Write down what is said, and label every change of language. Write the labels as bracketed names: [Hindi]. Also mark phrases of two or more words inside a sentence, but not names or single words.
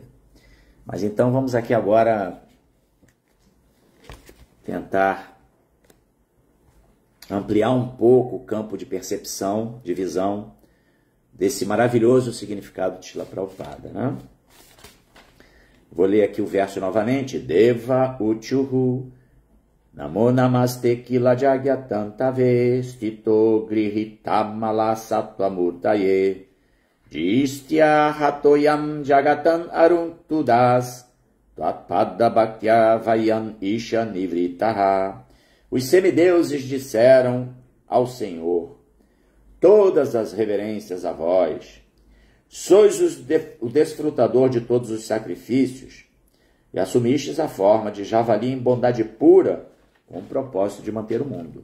[Portuguese] Mas então vamos aqui agora tentar ampliar um pouco o campo de percepção, de visão, desse maravilhoso significado de Shila Prabhupada, né? Vou ler aqui o verso novamente. [Sanskrit] Deva uchuhu namo namaste kila jagyatantave stito grihitamala sattva-murtaye jistya hatoyam jagatan aruntudas tatpada bhaktya vayan isha nivritaha. [Portuguese] Os semideuses disseram ao Senhor: todas as reverências a vós. Sois o desfrutador de todos os sacrifícios, e assumistes a forma de javali em bondade pura, com o propósito de manter o mundo.